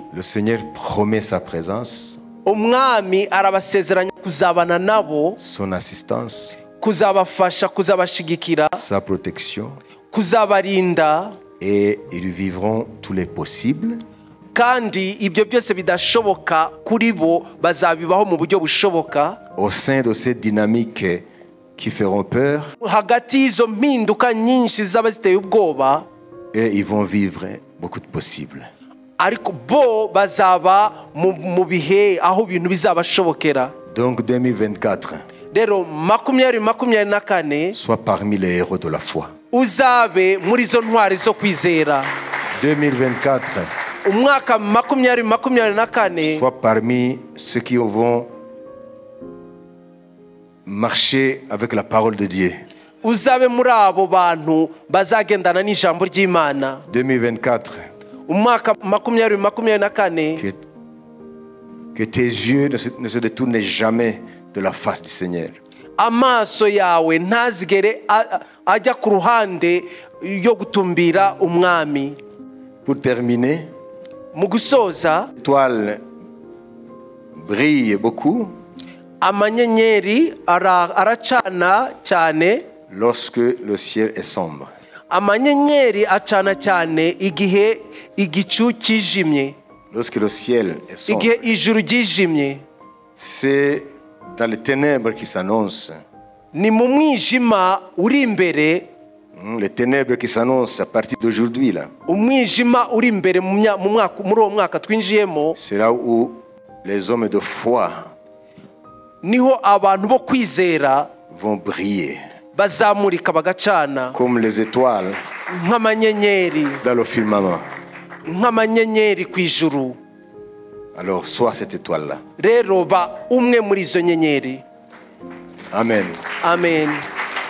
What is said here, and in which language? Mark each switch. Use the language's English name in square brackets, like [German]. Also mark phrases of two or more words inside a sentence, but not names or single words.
[French] Le Seigneur promet sa présence, [Kinyarwanda] Umwami arabasezeranya kuzabana nabo, [French] son assistance, [Kinyarwanda] kuzabafasha, kuzabashigikira, [French] sa protection, [Kinyarwanda] kuzabarinda, [French] et ils vivront tous les possibles [Kinyarwanda] kandi ibyo byose bidashoboka kuri bo bazabibaho mu buryo bushoboka. [French] au sein de ces dynamiques qui feront peur, [Kinyarwanda] Hagati y'izo mpinduka nyinshi zaba ziteye ubwoba, [French] et ils vont vivre beaucoup de possibles. [Kinyarwanda] ariko bo bazaba mu bihe aho ibintu bizabashobokera. [French] Donc 2024, [Kinyarwanda] Rero 2024 [French] sois parmi les héros de la foi. [Kinyarwanda] uzabe muri zo ntwari zo kwizera. [French] 2024, [Kinyarwanda] Umwaka 2024 [French] sois parmi ceux qui vont marcher avec la parole de Dieu. [Kinyarwanda] uzabe muri abo bantu bazagendana n'ijambo ry'Imana. [French] 2024, [Kinyarwanda] Umwaka 2024 [French] que tes yeux ne se détournent jamais de la face du Seigneur. [Kinyarwanda] amaso yawe ntazigere ajya ku ruhande yo gutumbira umwami. [French] Pour terminer, [Kinyarwanda] Mu gusoza, [French] l'étoile brille beaucoup [Kinyarwanda] amanyenyeri aracana cyane. [French] lorsque le ciel est sombre. [Kinyarwanda] Amanyenyeri acana cyane igihe igicu kijimye, [French] Lorsque le ciel est sombre, [Kinyarwanda] igihe ijuru ryijimye. [French] c'est dans les ténèbres qui s'annoncent. [Kinyarwanda] Ni mu mwijima uri imbere [French] Les ténèbres qui s'annoncent à partir d'aujourd'hui, là. [Kinyarwanda] umwijima uri imbere muri uwo mwaka twinjiyemo, [French] C'est là où les hommes de foi [Kinyarwanda] niho abantu bo kwizera [French] vont briller [Kinyarwanda] bazamurika bagacana [French] comme les étoiles [Kinyarwanda] nk'amanyenyeri, [French] dans le firmament. [Kinyarwanda] nk'amanyenyeri ku ijuru. [French] Alors, sois cette étoile-là. [Kinyarwanda] Rero ba umwe muri izo nyenyeri. [French] Amen. [Kinyarwanda] Amen.